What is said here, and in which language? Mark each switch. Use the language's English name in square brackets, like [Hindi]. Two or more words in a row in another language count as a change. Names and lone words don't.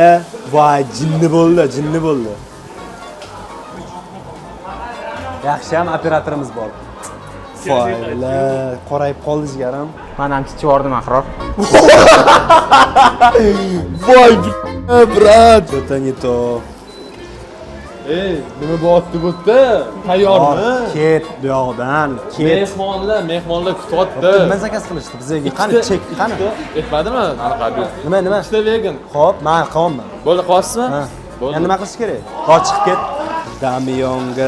[Uzbek] Voy, jinni bo'ldi. Yaxshiyam operatorimiz bor. Foylar, qorayib qoldi jigarim. Men ham chiqib yubordim, Ahror. Voy, brat, [Russian] это не то. [Uzbek] Nima bo'lyapti bu yerda? Tayyormi? Ket bu yoqdan, ket. Mehmonlar kutyapti. Nima zakaz qilishdi bizga? Qani chek, qani? Aytmadimi? Anaqa. Nima? Ikkita vegan. Xo'p, men qilaman. Bo'ldi, qilasizmi? Ha. Bo'ldi. Endi nima qilish kerak? Chiqib ket. Damyongir.